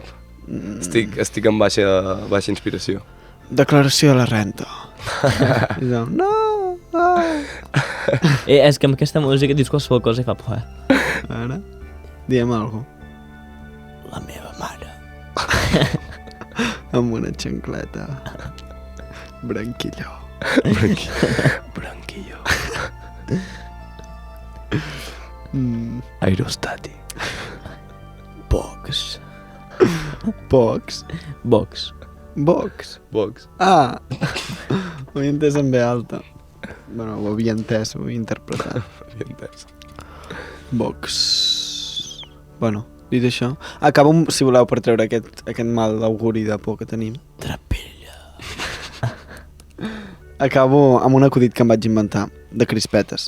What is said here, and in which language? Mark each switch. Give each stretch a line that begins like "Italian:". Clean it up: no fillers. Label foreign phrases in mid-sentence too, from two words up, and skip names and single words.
Catalan: Estic en baixa inspiració. Declaració de la renta. I diu, no! És que amb aquesta música dius qualsevol cosa i fa por, Ara, diem alguna cosa. La meva mare. Amb una xancleta. Branquilló. Branquilló. Aerostàtic. Box. Box. Box. Box. Box. Ah! Ho he entès en ve alta. Bueno, ho havia entès, ho havia interpretat. Box. Bueno, dit això, acabo, si voleu, per treure aquest mal d'auguri de por que tenim. Trapella. Acabo amb un acudit que em vaig inventar, de crispetes.